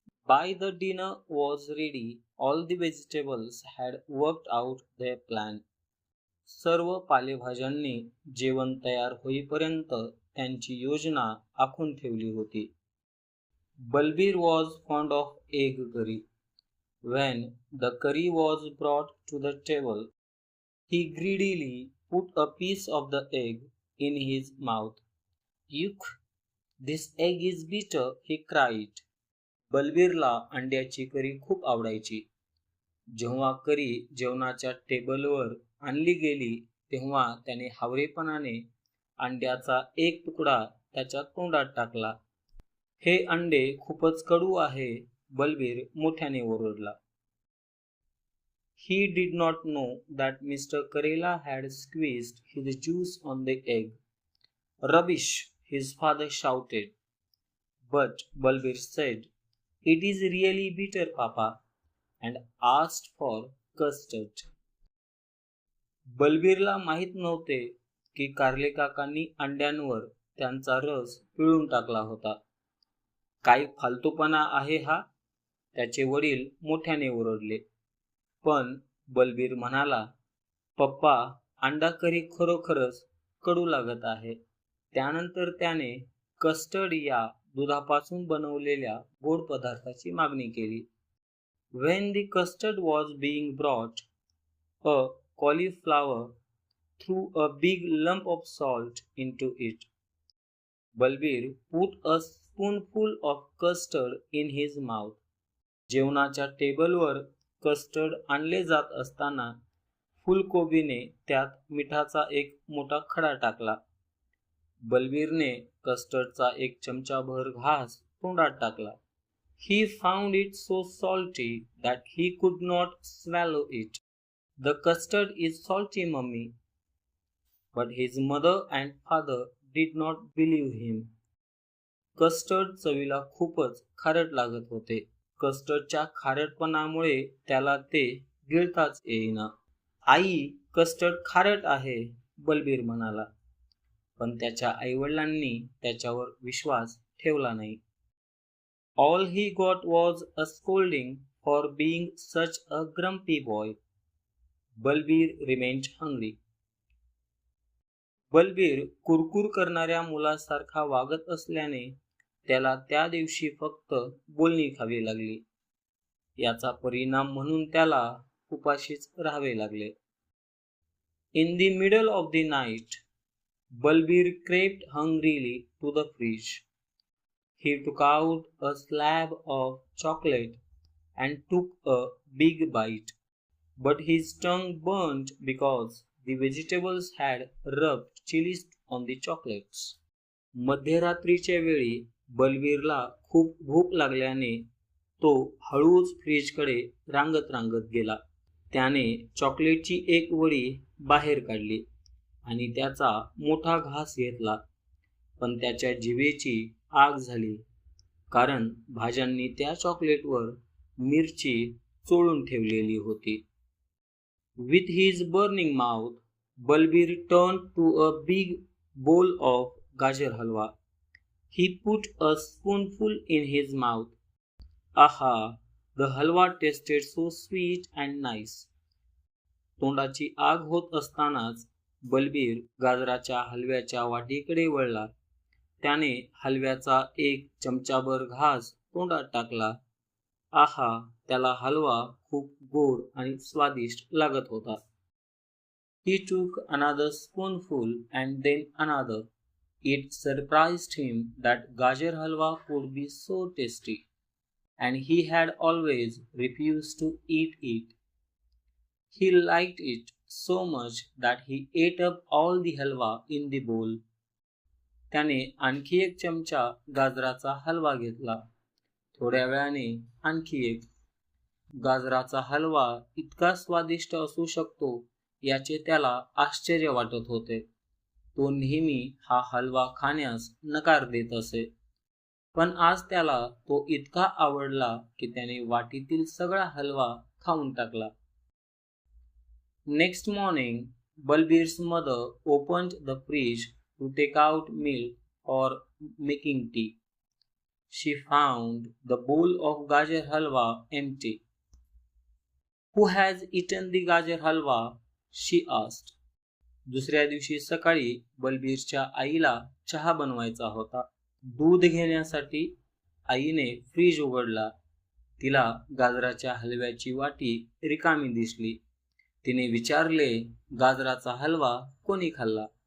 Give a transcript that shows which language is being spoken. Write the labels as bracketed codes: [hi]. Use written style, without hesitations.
[en] By the dinner was ready, all the vegetables had worked out their plan. [mr] सर्व पालेभाज्यांनी जेवण तयार होईपर्यंत त्यांची योजना आखून ठेवली होती. [en] Balbir was fond of egg curry. When the curry was brought to the table, he greedily put a piece of the egg in his mouth. Yuck! This egg is bitter, he cried. [mr] बलबीरला अंड्याची करी खूप आवडायची. जेव्हा करी जेवणाच्या टेबलवर आणली गेली तेव्हा त्याने हावरेपणाने अंड्याचा एक तुकडा त्याच्या तोंडात टाकला. हे अंडे खूपच कडू आहे, बलबीर मोठ्याने ओरडला. [en] He did not know that Mr. Karela had squeezed his juice on the egg. Rubbish, his father shouted. But Balbir said, It is really bitter, Papa, and asked for custard. [mr] बलबीरला माहीत नव्हते की कारले काकांनी अंड्यांवर त्यांचा रस पिळून टाकला होता. काय फालतूपणा आहे हा, त्याचे वडील मोठ्याने ओरडले. पण बलबीर म्हणाला, पप्पा, अंडा करी खरोखरच कडू लागत आहे. त्यानंतर त्याने कस्टर्ड या दुधापासून बनवलेल्या गोड पदार्थाची मागणी केली. [en] When the custard was being brought, a cauliflower threw a big lump of salt into it. Balbir put a spoonful of custard in his mouth. [mr] जेवणाच्या टेबलवर कस्टर्ड आणले जात असताना फुलकोबीने त्यात मिठाचा एक मोठा खडा टाकला. बलबीरने कस्टर्डचा एक चमचाभर घास तोंडात टाकला. [en] He found it so salty that he could not swallow it. The custard is salty, mummy. But his mother and father did not believe him. [mr] Custard चवीला खूपच खारट लागत होते. कस्टर्डच्या खारटपणामुळे त्याला ते गिळताच येईना. आई, कस्टर्ड खारट आहे, बलबीर म्हणाला. पण त्याच्या आईवडिलांनी त्याच्यावर विश्वास ठेवला नाही. [en] All he got was a scolding for being such a grumpy boy. Balbir remained hungry. [mr] Balbir कुरकुर करणाऱ्या मुलासारखा वागत असल्याने त्याला त्या दिवशी फक्त बोलणी खावी लागली. याचा परिणाम म्हणून त्याला उपाशीच राहावे लागले. [en] In the middle of the night, Balbir crept hungrily to the fridge. He took out a slab of chocolate and took a big bite, but his tongue burned because the vegetables had rubbed chilies on the chocolates. [mr] मध्यरात्रीच्या वेळी बलबीरला खूप भूक लागल्याने तो हळूच फ्रीजकडे रांगत गेला. त्याने चॉकलेटची एक वडी बाहेर काढली आणि त्याचा मोठा घास घेतला, पण त्याच्या जिभेची आग झाली, कारण भाज्यांनी त्या चॉकलेटवर मिरची चोळून ठेवलेली होती. [en] With his burning mouth, Balbir turned to a big bowl of gajar halwa. He put a spoonful in his mouth. Aha! The halwa tasted so sweet and nice. [mr] तोंडाची आग होत असतानाच बलबीर गाजराच्या हलव्याच्या वाटीकडे वळला. त्याने हलव्याचा एक चमचाभर घास तोंडात टाकला. आहा, त्याला हलवा खूप गोड आणि स्वादिष्ट लागत होता. [en] He took another spoonful and then another. It surprised him that gajar halwa could be so tasty, and he had always refused to eat it. He liked it so much that he ate up all the halwa in the bowl. [mr] त्याने आणखी एक चमचा गाजराचा हलवा घेतला. थोड्या वेळाने आणखी एक. गाजराचा हलवा इतका स्वादिष्ट असू शकतो याचे त्याला आश्चर्य वाटत होते. तो नेहमी हा हलवा खाण्यास नकार देत असे, पण आज त्याला तो इतका आवडला की त्याने वाटीतील सगळा हलवा खाऊन टाकला. [en] Next morning, Balbir's mother opened the fridge to take out milk or making tea. She found the bowl of gajar halwa empty. Who has eaten the gajar halwa? She asked. [mr] दुसऱ्या दिवशी सकाळी बलबीरच्या आईला चहा बनवायचा होता. दूध घेण्यासाठी आईने फ्रीज उघडला. तिला गाजराच्या हलव्याची वाटी रिकामी दिसली. तिने विचारले, गाजराचा हलवा कोणी खाल्ला?